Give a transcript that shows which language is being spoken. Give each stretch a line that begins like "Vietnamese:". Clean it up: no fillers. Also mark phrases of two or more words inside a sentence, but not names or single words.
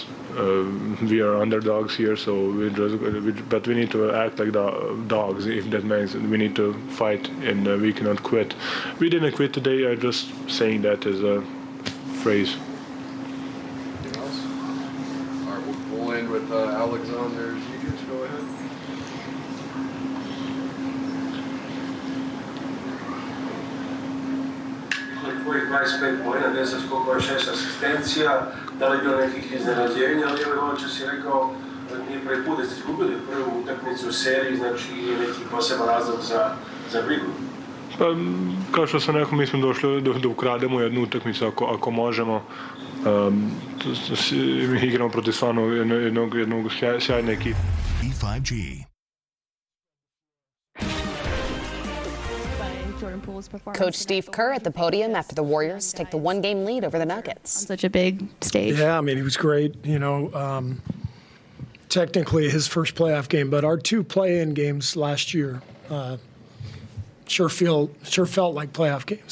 English: We are underdogs here, so but we need to act like dogs. If that means we need to fight and we cannot quit. We didn't quit today. I'm just saying that as a phrase. Anything else? All right, we'll end with Alexander Jokic. Go ahead.
Serbian: Koji 25 poena, 10 skokova, 6 asistencija, da li je bilo nekih iznenađenja, ali ovo što si rekao, nije prvi put da ste izgubili prvu utakmicu u seriji, znači je neki poseban razlog za brigu. Pa, kao što sam rekao, mi smo došli da ukrademo jednu utakmicu ako možemo. Mi igramo protiv stvarno jednog sjajne ekipe. E5G.
English: Coach Steve Kerr at the podium after the Warriors take the one-game lead over the Nuggets. On such a big stage. Yeah, I mean, he was great. You know, technically his first playoff game, but our 2 play-in games last year sure felt like playoff games.